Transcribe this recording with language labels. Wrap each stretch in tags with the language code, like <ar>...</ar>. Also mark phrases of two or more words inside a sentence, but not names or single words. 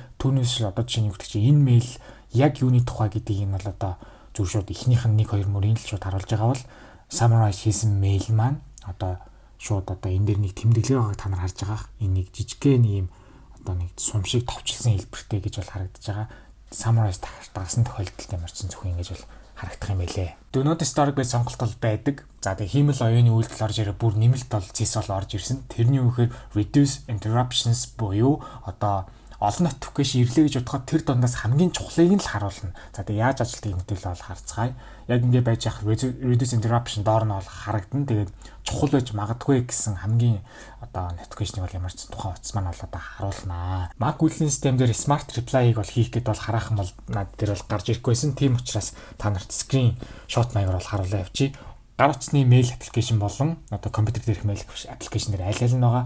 <mn>Түүнээс л одоо жишээ нь юу гэдэг чинь энэ мэйл яг юуны тухай гэдгийг нь бол одоо зүгээр шууд эхнийх нь 1-2 мөрийн л шууд харуулж байгаа бол summarize хийсэн мэйл маань одоо шууд одоо энэ дээр нэг тэмдэглээ байгааг та нар харж байгаа. Энэ нэг жижигхэн нэг юм одоо нэг сум шиг товчлсон хэлбэртэй гэж бол харагдаж байгаа. Summarize дагсан тохиолдолд ямарчсан зөвхөн ингэж бол харагдах юм байлээ.</mn> <en>Do not disturb</en> <mn>гэж сонголт бол байдаг. За тэгээ хиймэл оюуны үйлдэл орж ирээ бүр нэмэлт бол цэс бол орж ирсэн. Тэрний үгээр</mn> <en>reduce interruptions</en> <mn>буюу одоо олон notification ирлээ гэж бодоход тэр дундаас хамгийн чухлыг нь л харуулна. За тэгээ яаж ажилтгийг мэдээлэл бол харцгаая. Яг ингэ байж ах</mn> <en>reduce interruption</en> <mn>доор нь бол харагдана. Тэгээд чухал байж магадгүй гэсэн хамгийн одоо notification-ыг бол ямар ч тухайн утас маань бол одоо харуулнаа. Mac үйлдлийн систем дээр</mn> <en>smart reply-</en> <mn>ыг бол хийх гээд бол хараахан бол над дээр бол гарч ирэхгүйсэн. Тийм учраас та нарт</mn> <en>screen shot</en> <mn>маягаар бол харуулаа явчих. Гар утасны</mn> <en>mail application</en> <mn>болон одоо компьютер дээрх</mn> <en>mail application</en> <mn>дээр аль аль нь байгаа.</mn>